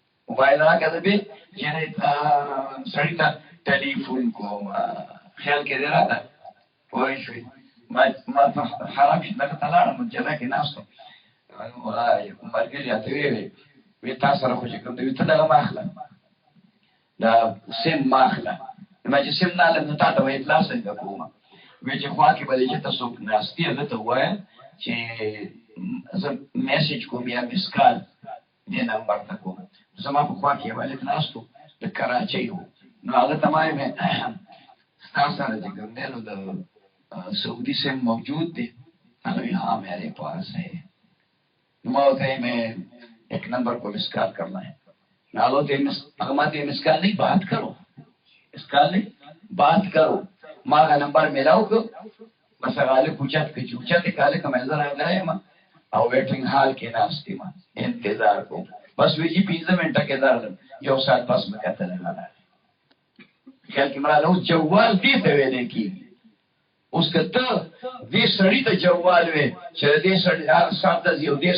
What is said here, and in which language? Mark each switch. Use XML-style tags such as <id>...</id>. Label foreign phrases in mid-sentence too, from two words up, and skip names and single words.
<ps>موبایل راکړه به یعنی سړی ته ټلیفون کوم خیال کې دی راته پوه شوې ما حرام شي دغه ته لاړم جده کې ناست وم ملګري راته ویې تا سره خو چې کوم دی ته دغه ما اخله دا سیم ما اخله ما چې سیم نه هلم نو تا ته به اطلاع څنګه کومه وی چې خوا کې به دی چې ته څوک ناست دي هغه ته ووایه چې زه میسج کوم یا مسکال دې نمبر ته کوم زما په خوا کې یو هلک ناست و د کراچۍ و نو هغه ته ما ویې ستا سره چې کوم دی نو د سعودی سیم موجود دی هغه وی</ps> <ur>ہاں میرے پاس ہے</ur> <ps>نو ما ورته</ps> <ur>میں ایک نمبر کو مسکال کرنا ہے</ur> <ps>هغه ما ته</ps> <ur>مسکال نہیں بات کرو</ur> <ps>مسکال نہیں بات کرو ما هغه نمبر میلاو کړ بس هغه هلک اوچت کړ چې اوچت یې کړ هلکه مې زه راغلی یم او</ps> <en>waiting hall</en> <ps>کې ناست یم انتظار کوم بس وی چې 15 منټه کې درغلم یو ساعت پس مې کتل هغه خیال کې مراله اوس جوال دې ته ویلی کېږي اوس که ته دې سړي ته جوال وې چې دې سړي هغه سر ته ځي او دې</ps>